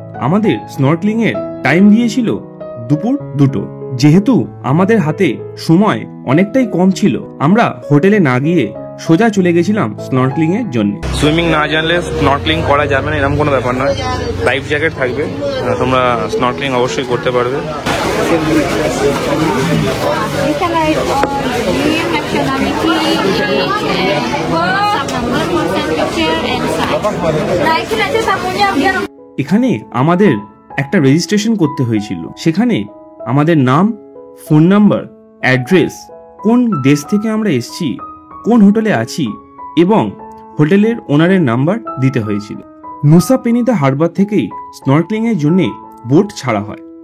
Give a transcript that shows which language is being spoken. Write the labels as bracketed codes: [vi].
[bn] আমাদের স্নর্কলিং এর টাইম দিয়েছিল দুপুর 2টো। যেহেতু আমাদের হাতে সময় অনেকটাই কম ছিল, আমরা হোটেলে না গিয়ে সোজা চলে গেছিলাম স্নর্কলিং এর জন্য। সুইমিং না জানলে স্নর্কলিং করা যাবে না, এরকম কোনো ব্যাপার নয়। লাইফ জ্যাকেট থাকবে, তোমরা স্নর্কলিং অবশ্যই করতে পারবে। [en] You can write on name, nationality, WhatsApp number, consent picture, and sign. [id] Naikin aja samunya biar. [bn] এখানে আমাদের একটা রেজিস্ট্রেশন করতে হয়েছিল। সেখানে আমাদের নাম, ফোন নাম্বার, অ্যাড্রেস, কোন দেশ থেকে আমরা এসেছি, কোন হোটেলে আছি এবং হোটেলের ওনারের নাম্বার দিতে হয়েছিল। নুসা পেনিদা হারবার থেকেই স্নর্কলিং এর জন্য বোট ছাড়া হয়।